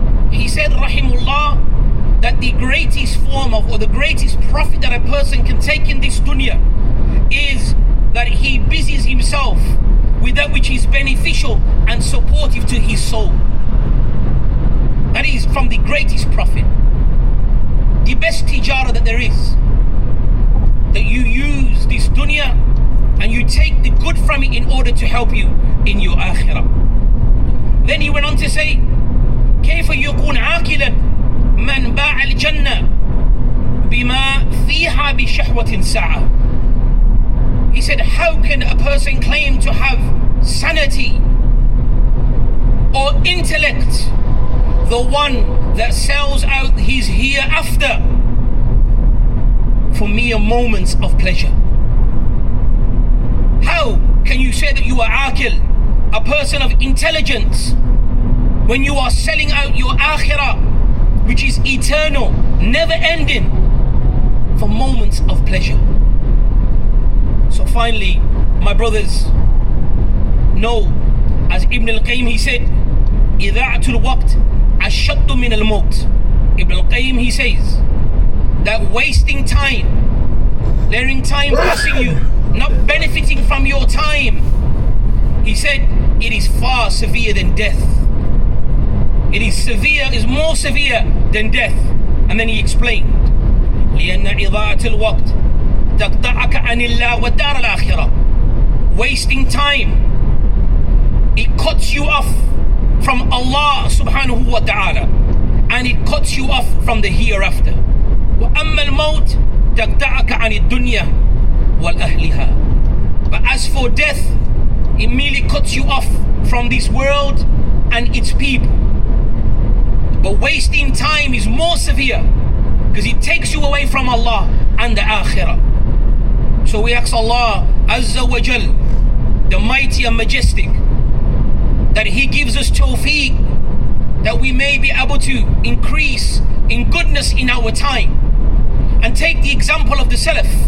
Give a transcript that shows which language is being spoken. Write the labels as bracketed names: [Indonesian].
[English] He said rahimullah that the greatest form of, or the greatest profit that a person can take in this dunya is that he busies himself with that which is beneficial and supportive to his soul. That is from the greatest profit, the best tijara that there is, that you use this dunya and you take the good from it in order to help you in your akhirah. Then he went on to say, [Arabic] كيف يكون عاقلا من باع الجنة بما فيها بشهوة ساعة. [English] He said, how can a person claim to have sanity or intellect, the one that sells out his hereafter for mere moments of pleasure? How can you say that you are aqil, a person of intelligence, when you are selling out your akhirah, which is eternal, never ending, for moments of pleasure? So finally, my brothers, know, as Ibn al-Qayyim he said, [Arabic] إذاعة الوقت أشد من الموت. [English] Ibn al-Qayyim, he says that wasting time, letting time passing you, not benefiting from your time, he said it is far severe than death. It is more severe than death. And then he explained, [Arabic] لأن إضاعة الوقت تقطعك عن الله والدار الآخرة. [English] Wasting time, it cuts you off from Allah subhanahu wa ta'ala, and it cuts you off from the hereafter. [Arabic] وأما الموت تقطعك عن الدنيا والأهلها. [English] But as for death, it merely cuts you off from this world and its people. But wasting time is more severe because it takes you away from Allah and the Akhirah. So we ask Allah Azza wa Jal, the mighty and majestic, that He gives us tawfiq, that we may be able to increase in goodness in our time and take the example of the Salaf.